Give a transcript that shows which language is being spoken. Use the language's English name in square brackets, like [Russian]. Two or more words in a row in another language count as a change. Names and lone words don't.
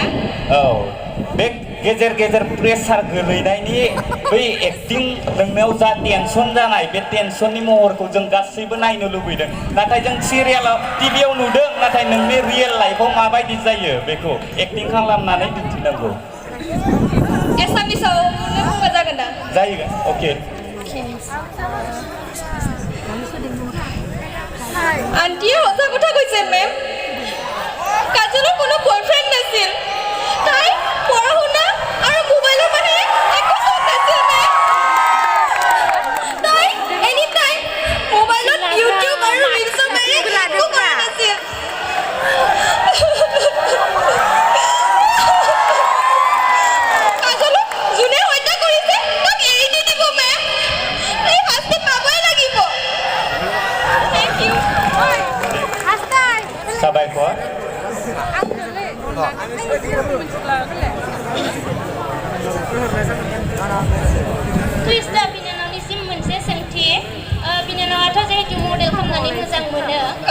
[Bodo] बे गेजेर प्रेसार गोलैनायनि बै एक्टिं नोंनाव जा टेनसन जानाय, बे टेनसननि महरखौ जों गासैबो नायनो लुबैदों। नाथाय जों सिरियालाव टिभियाव नुदों, नाथाय नोंनि [English] real life [Bodo] माबायदि जायो बेखौ एक्टिं खालामनानै दिन्थिनांगौ। एसामिसाव बुंबा जागोन दा? जायो। अके। [Assamese] আন্টিয়ে সঁচা কথা কৈছে মেম। কাজলৰ কোনো বয়ফ্ৰেণ্ড নাছিল। তাই পঢ়া শুনা আৰু মোবাইলৰ বাহিৰে একো চখ নাছিল মেম। তাই [English] any time [Assamese] মোবাইলত ইউটিউব আৰু ৰিলছৰ বাহিৰে একো কৰা নাছিল। কাজলক যোনে হত্যা কৰিছে তাক এৰি নিদিব মেম। এই শাস্তি পাবই লাগিব। [English] Thank you. [Bodo] साबायखर। क्रिस्टा बिनानावनिसिम मोनसे सोंथि। बिनानावाथ' जिहेतु मडेल खालामनानै मोजां मोनो।